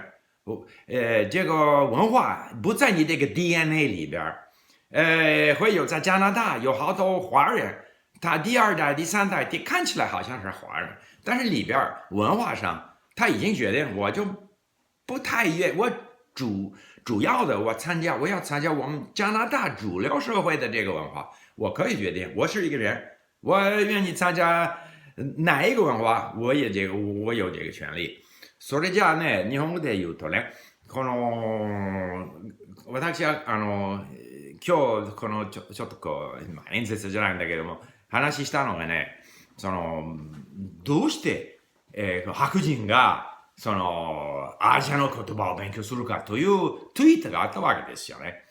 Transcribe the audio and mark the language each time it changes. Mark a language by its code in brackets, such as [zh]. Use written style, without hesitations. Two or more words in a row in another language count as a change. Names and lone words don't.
[zh] 这个文化不在你这个 DNA 里边，会有在加拿大有好多华人，他第2代、第3代，看起来好像是华人，但是里边文化上他已经决定，我就不太愿，我主要的我要参加我们加拿大主流社会的这个文化，我可以决定，我是一个人，我愿意参加哪一个文化，我有这个権利。 [ja] それじゃあね、日本語で言うとね、私は今日ちょっと演説じゃないんだけども、話したのがね、どうして、白人がアジアの言葉を勉強するかというツイートがあったわけですよね。